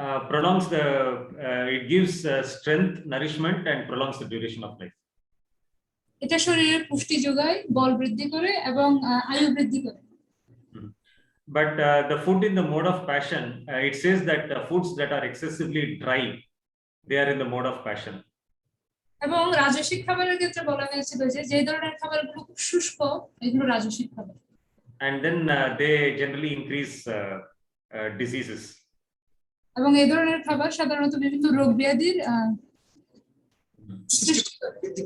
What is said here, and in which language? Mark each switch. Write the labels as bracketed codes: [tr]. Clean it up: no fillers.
[en] prolongs the it gives strength, nourishment and prolongs the duration of life. [bn] এটা শরীরের পুষ্টি যোগায়, বল বৃদ্ধি করে এবং আয়ু বৃদ্ধি করে। [en] But the food in the mode of passion, it says that foods that are excessively dry, they are in the mode of passion. [bn] এবং রাজসিক খাবারের ক্ষেত্রে বলা হয়েছিল যে ধরনের খাবারগুলো খুব শুষ্ক এগুলো রাজসিক খাবার। [en] And then they generally increase diseases. [bn] এবং এই ধরনের খাবার সাধারণত বিভিন্ন রোগ ব্যাধির সৃষ্টি করে।